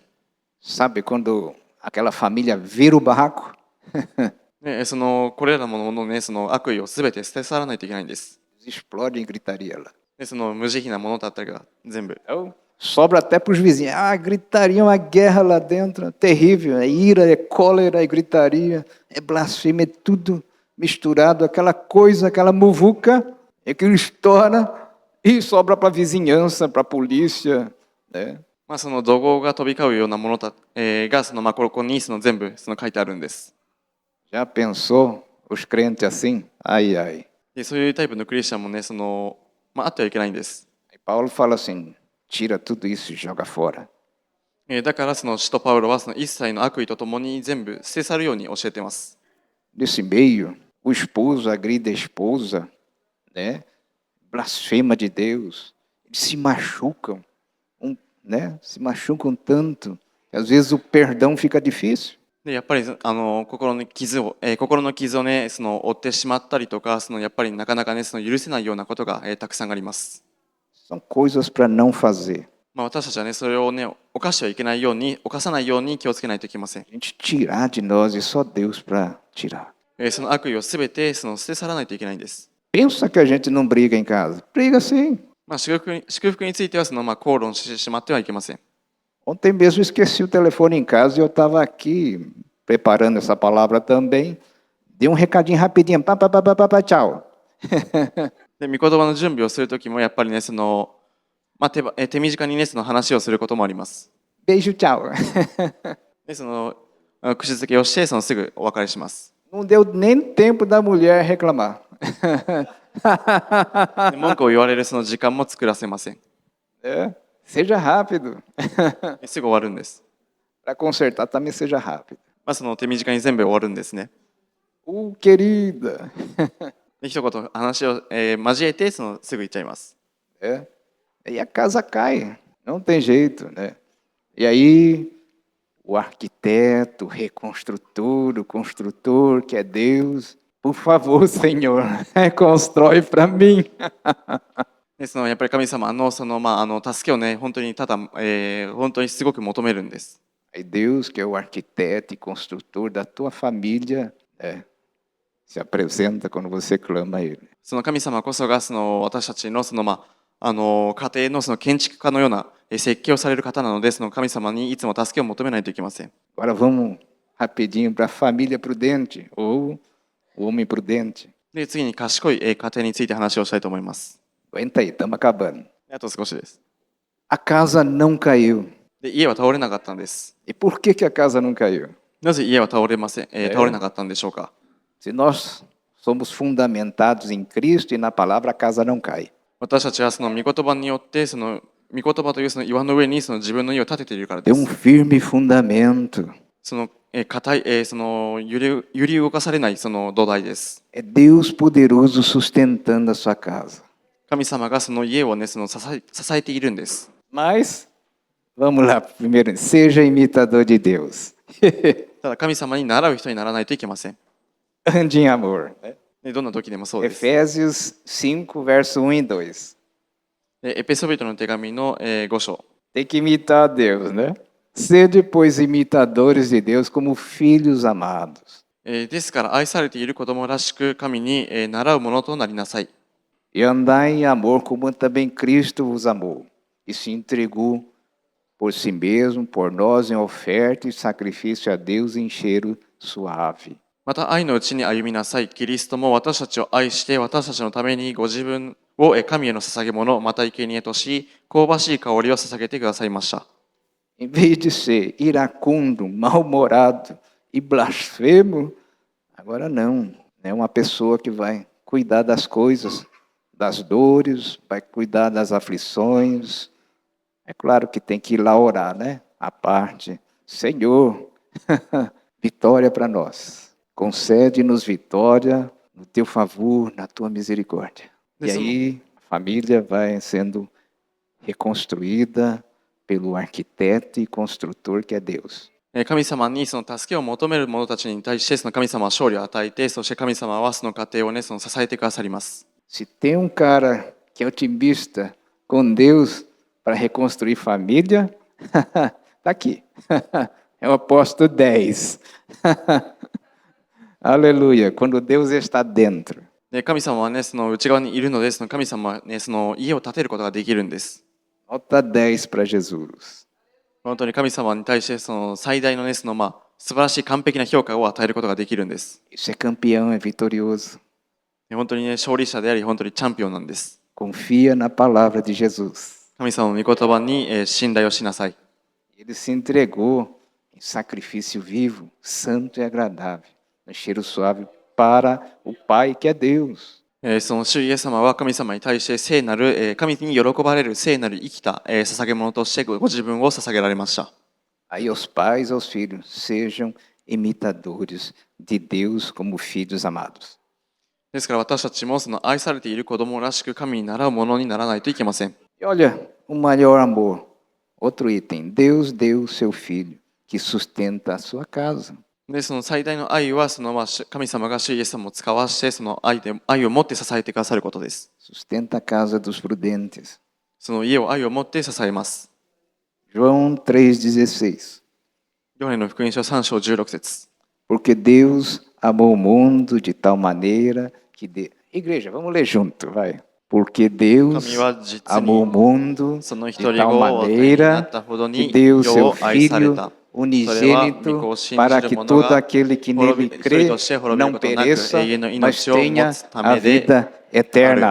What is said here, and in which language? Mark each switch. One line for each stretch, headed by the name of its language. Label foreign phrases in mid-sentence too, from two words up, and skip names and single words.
Portuguese: Sabe quando aquela família vira o barraco?
Japanese: ね、これらのもののね、悪意をすべて捨て去らないといけないんです。
Portuguese: Explode em gritaria lá.
Japanese: で、無慈悲なものだったりが全部。
Portuguese: Sobra até para os vizinhos. Ah, gritaria, uma guerra lá dentro, é terrível. É ira, é cólera, é gritaria, é blasfêmia, é tudo misturado. Aquela coisa, aquela muvuca, é que estoura e sobra para a vizinhança, para a polícia, né?
Japanese: 怒号が飛び交うようなものがここに全部書いてあるんです。
Portuguese: Já pensou Os crentes assim, ai, ai.
Japanese: でそういうタイプのクリスチャンもね、あってはいけないんです。
Portuguese: Aí Paulo fala assim: tira tudo isso e joga fora.
Japanese: だからその使徒パウロはその一切の悪意とともに全部捨て去るように教えています。
Portuguese: Nesse meio, o esposo agride a esposa, né? Blasfema de Deus. Eles se machucam, né? Se machucam tanto que às vezes o perdão fica difícil.
Japanese: でやっぱり心の傷をね、負ってしまったりとか、やっぱりなかなかね、許せないようなことが、たくさんあります。
Portuguese: São coisas para não fazer.
Japanese: 私たちはね、それをね、犯してはいけないように、犯さないように気をつけないといけません。
Portuguese: A gente tirar de nós e só Deus para tirar.
Japanese: その悪意をすべて捨て去らないといけないんです。
Portuguese: Pensa que a gente não briga em casa. Briga sim.
Japanese: 祝福については口論してしまってはいけません。
Portuguese: Ontem mesmo esqueci o telefone em casa e eu estava aqui preparando essa palavra também. Dei um recadinho rapidinho. Pá, pá, pá, pá, pá, pá, tchau.
Japanese: で御言葉の準備をするときもやっぱりね、手短にね、話をすることもあります。
Portuguese: Beijo, tchau.
Japanese: で口づけをして、すぐお別れします。
Portuguese: Não deu nem tempo da mulher reclamar.
Japanese: で文句を言われるその時間も作らせません。
Portuguese: É, seja rápido.
Japanese: すぐ終わるんです。
Portuguese: Para consertar também seja rápido.
Japanese: 手短に全部終わるんですね。
Portuguese: Querida.
Japanese: で一言話を、交えてすぐ言っちゃいます。
Portuguese: É. E a casa cai. Não tem jeito, né? E aí o arquiteto, o reconstrutor, o construtor, que é Deus, por favor, Senhor, reconstrói para mim.
Japanese: でやっぱり神様の助けをね、本当に本当にすごく求めるんです。
Portuguese: Aí Deus, que é o arquiteto e construtor da tua família, se apresenta quando você clama a Ele.
Japanese: その神様こそが私たちの家庭の建築家のような設計をされる方なので、その神様にいつも助けを求めないといけません。
Portuguese: Agora vamos rapidinho para a família prudente ou o homem prudente.
Japanese: で次に賢い家庭について話をしたいと思います。
Portuguese: Aguenta aí, estamos acabando.
Japanese: あと少しです。
Portuguese: A casa não caiu.
Japanese: で家は倒れなかったんです。
Portuguese: E por que a casa não caiu?
Japanese: なぜ家は倒れなかったんでしょうか。
Portuguese: Se nós somos fundamentados em Cristo e na palavra, a casa não cai.
Japanese: 私たちは御言葉によって御言葉という岩の上に自分の家を建てているからで
Portuguese: Tem
Japanese: す。
Portuguese: firme fundamento.
Japanese: 固い、揺り動かされない土台です。
Portuguese: É Deus poderoso sustentando a sua casa.
Japanese: 神様が家をね支えているんです。
Portuguese: Mas vamos lá, primeiro, seja imitador de Deus.
Japanese: ただ神様に習う人にならないといけません。
Portuguese: Ande em amor.
Japanese: どんな時でもそうです。
Portuguese: Efésios 5, verso 1 e 2.
Japanese: エペソビトの手紙の5章。
Portuguese: Tem que imitar a Deus, né? Sede, pois, imitadores de Deus como filhos amados.
Japanese: ですから愛されている子供らしく神に習うものとなりなさい。
Portuguese: E andai em amor como também Cristo vos amou e se entregou por si mesmo, por nós em oferta e sacrifício a Deus em cheiro suave.
Japanese: また愛のうちに歩みなさい。キリストも私たちを愛して私たちのためにご自分を神への捧げ物、また生贄とし、香ばしい香りを捧げてくださいました。
Portuguese: Em vez de ser iracundo, mal-humorado e blasfemo, agora não. É uma pessoa que vai cuidar das coisas, das dores, vai cuidar das aflições. É claro que tem que ir lá orar, né? A parte, Senhor, vitória para nós. Concede-nos vitória no teu favor, na tua misericórdia. E aí a família vai sendo reconstruída pelo arquiteto e construtor que é Deus.
Japanese: 神様に助けを求める者たちに対して神様は勝利を与えて、そして神様はその家庭をね支えてくださります。
Portuguese: Se tem cara que é otimista com Deus para reconstruir família, tá aqui. É o apóstolo 10. Aleluia, quando Deus está dentro.
Japanese: 神様はね内側にいるので、神様はね家を建てることができるんです。
Portuguese: Nota 10 para Jesus.
Japanese: 本当に神様に対して最大のね素晴らしい完璧な評価を与えることができるんです。
Portuguese: Isso é campeão, é vitorioso.
Japanese: 本当にね勝利者であり、本当にチャンピオンなんです。
Portuguese: Confia na palavra de Jesus.
Japanese: 神様の御言葉に信頼をしなさい。
Portuguese: Ele se entregou em sacrifício vivo, santo e agradável, no cheiro suave para o Pai que é Deus.
Japanese: その主イエス様は神様に対して聖なる、神に喜ばれる聖なる生きた、捧げ物としてご自分を捧げられました。
Portuguese: Aí aos pais, aos filhos, sejam imitadores de Deus como filhos amados.
Japanese: ですから私たちもその愛されている子供らしく神に習うものにならないといけません。
Portuguese: E olha, o maior amor, outro item, Deus deu o seu filho que sustenta a sua casa.
Japanese: で、その最大の愛は神様が主イエス様を使わしてその愛を持って支えてくださることです。
Portuguese: Sustenta a casa dos prudentes.
Japanese: その家を愛を持って支えます。
Portuguese: João 3,16.
Japanese: ヨハネの福音書3章16節。
Portuguese: Porque Deus amou o mundo de tal maneira que... Igreja, vamos ler junto, vai. Porque Deus amou o mundo de tal maneira que deu o seu Filho unigênito para que todo aquele que nele crê não pereça, mas tenha a vida eterna.